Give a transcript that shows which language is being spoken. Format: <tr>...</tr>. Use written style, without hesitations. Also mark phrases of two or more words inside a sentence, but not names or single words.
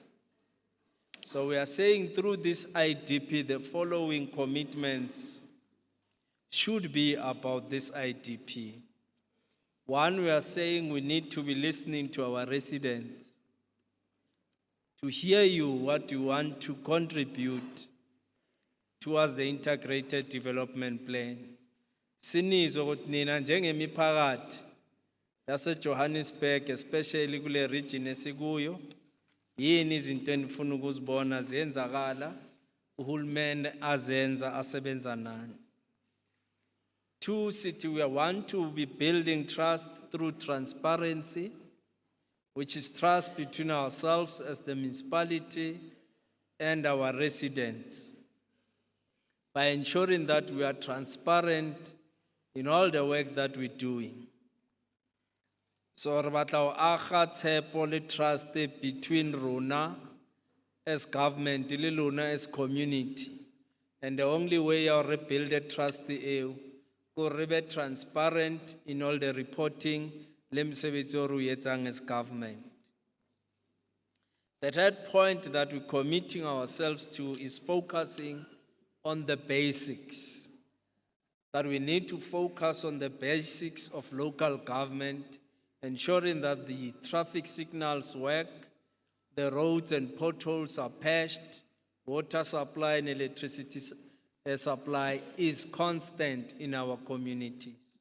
<en>So we are saying through this IDP, the following commitments should be about this IDP. One, we are saying we need to be listening to our residents, to hear you what you want to contribute towards the integrated development plan.</en> <zu>Sinizwa ukuthi nina njengemiphakathi yase Johannesburg, especially kule region esikuyo, yini izinto enifuna ukuzibona ziyenzakala, uhulumeni azenza asebenza nani.</zu> <en>Two, city, we want to be building trust through transparency, which is trust between ourselves as the municipality and our residents, by ensuring that we are transparent in all the work that we're doing. So,</en> <st>re batla ho aga tshepo le</st> <en>trust between</en> <st>rona</st> <en>as government,</en> <st>le lona</st> <en>as community. And the only way to rebuild the trust is to be transparent in all the reporting</en> <st>le mosebetsi o re o etsang</st> <en>as government. The third point that we're committing ourselves to is focusing on the basics. That we need to focus on the basics of local government, ensuring that the traffic signals work, the roads and potholes are patched, water supply and electricity supply is constant in our communities.</en>